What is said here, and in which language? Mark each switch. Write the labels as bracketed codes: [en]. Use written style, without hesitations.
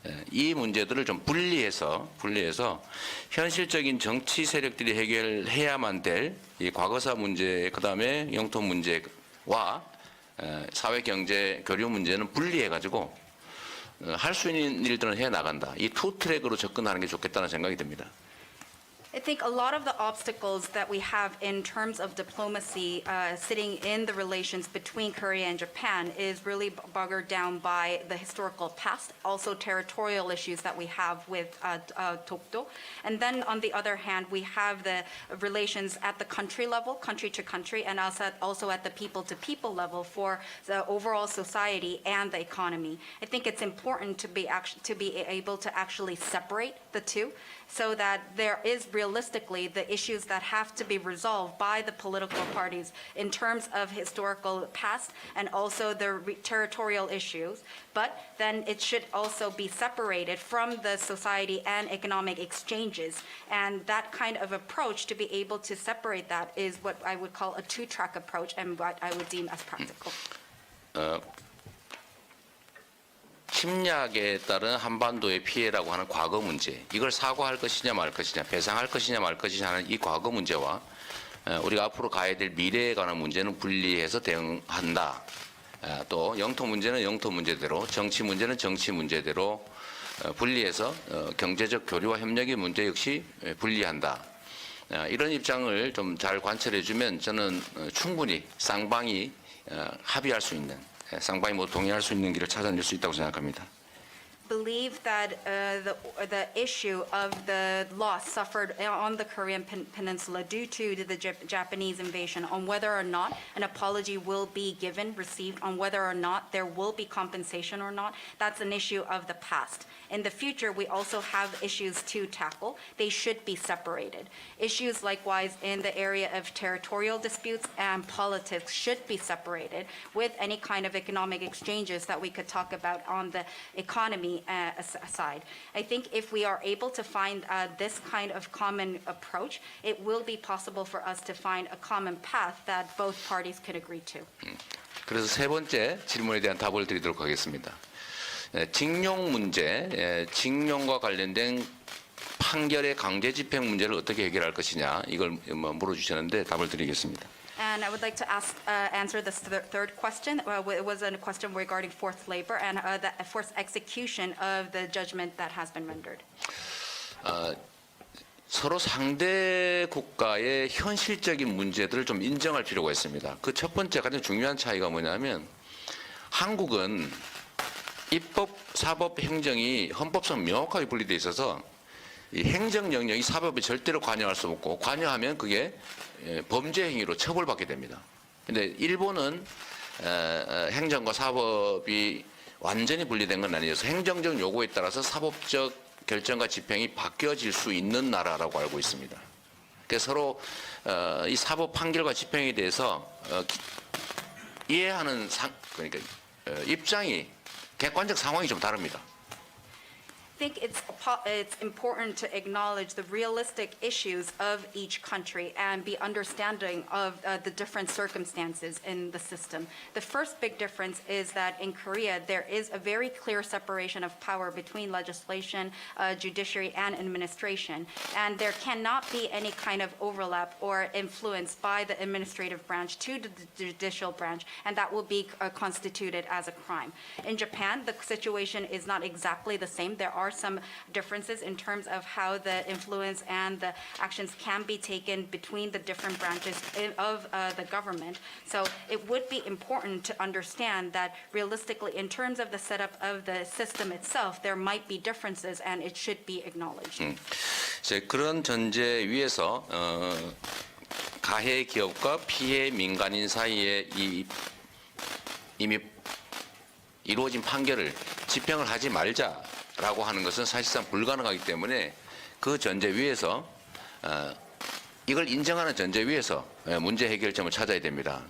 [ko] 이 문제들을 좀 분리해서 현실적인 정치 세력들이 해결해야만 될 이 과거사 문제, 그다음에 영토 문제와 사회 경제 교류 문제는 분리해 가지고 할 수 있는 일들은 해 나간다. 이 투 트랙으로 접근하는 게 좋겠다는 생각이 듭니다. [en] I think a lot of the obstacles that we have in terms of diplomacy sitting in the relations between Korea and Japan is really buggered down by the historical past, also territorial issues that we have with Dokdo. And then on the other hand, we have the relations at the country level, country to country, and also at the people to people level for the overall society and the economy. I think it's important to be able to actually separate the two, so that there is realistically the issues that have to be resolved by the political parties in terms of historical past and also the territorial issues. But then it should also be separated from the society and economic exchanges. And that kind of approach, to be able to separate that, is what I would call a two-track approach and what I would deem as practical. [ko] 침략에 따른 한반도의 피해라고 하는 과거 문제, 이걸 사과할 것이냐 말 것이냐, 배상할 것이냐 말 것이냐 하는 이 과거 문제와 우리가 앞으로 가야 될 미래에 관한 문제는 분리해서 대응한다. 또 영토 문제는 영토 문제대로, 정치 문제는 정치 문제대로 분리해서 경제적 교류와 협력의 문제 역시 분리한다. 이런 입장을 좀 잘 관철해주면 저는 충분히 쌍방이 합의할 수 있는, 쌍방이 모두 동의할 수 있는 길을 찾아낼 수 있다고 생각합니다. [en] Believe that the issue of the loss suffered on the Korean peninsula due to the Japanese invasion, on whether or not an apology will be received, on whether or not there will be compensation or not, that's an issue of the past. In the future, we also have issues to tackle. They should be separated. Issues likewise in the area of territorial disputes and politics should be separated with any kind of economic exchanges that we could talk about on the economy aside. I think if we are able to find this kind of common approach, it will be possible for us to find a common path that both parties could agree to. [ko] 그래서 세 번째 질문에 대한 답을 드리도록 하겠습니다. 징용 문제, 징용과 관련된 판결의 강제 집행 문제를 어떻게 해결할 것이냐, 이걸 물어주셨는데 답을 드리겠습니다. [en] And I would like to answer this third question. It was a question regarding forced labor and the forced execution of the judgment that has been rendered. [ko] 서로 상대 국가의 현실적인 문제들을 좀 인정할 필요가 있습니다. 그 첫 번째 가장 중요한 차이가 뭐냐면, 한국은 입법, 사법, 행정이 헌법상 명확하게 분리되어 있어서 이 행정 영역이 사법에 절대로 관여할 수 없고, 관여하면 그게 범죄 행위로 처벌받게 됩니다. 근데 일본은 행정과 사법이 완전히 분리된 건 아니어서 행정적 요구에 따라서 사법적 결정과 집행이 바뀌어질 수 있는 나라라고 알고 있습니다. 그래서 서로 이 사법 판결과 집행에 대해서 이해하는 그러니까 입장이, 객관적 상황이 좀 다릅니다. [en] I think it's important to acknowledge the realistic issues of each country and be understanding of the different circumstances in the system. The first big difference is that in Korea, there is a very clear separation of power between legislation, judiciary, and administration. And there cannot be any kind of overlap or influence by the administrative branch to the judicial branch, and that will be constituted as a crime. In Japan, the situation is not exactly the same. There are some differences in terms of how the influence and the actions can be taken between the different branches of the government. So it would be important to understand that realistically, in terms of the setup of the system itself, there might be differences and it should be acknowledged. [ko] 그런 전제 위에서 가해 기업과 피해 민간인 사이에 이미 이루어진 판결을 집행을 하지 말자라고 하는 것은 사실상 불가능하기 때문에 그 전제 위에서 이걸 인정하는 전제 위에서 문제 해결점을 찾아야 됩니다.